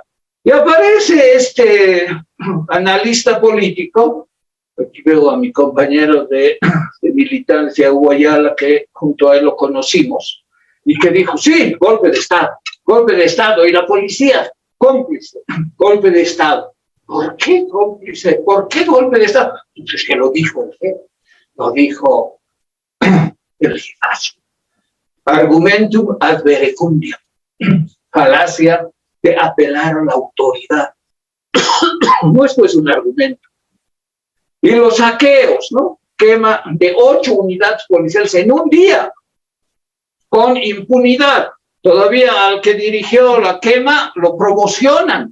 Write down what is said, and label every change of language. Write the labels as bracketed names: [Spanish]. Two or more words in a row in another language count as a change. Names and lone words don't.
[Spanish] Y aparece este analista político, aquí veo a mi compañero de militancia, Hugo Ayala, que junto a él lo conocimos, y que dijo, sí, golpe de Estado, y la policía, cómplice, golpe de Estado. ¿Por qué cómplice? ¿Por qué golpe de Estado? Entonces, que lo dijo el jefe, lo dijo el jefazo. [Latin] Argumentum ad verecundiam, [Spanish] falacia de apelar a la autoridad. No, esto es un argumento. Y los saqueos, ¿no? Quema de 8 unidades policiales en un día, con impunidad. Todavía al que dirigió la quema lo promocionan.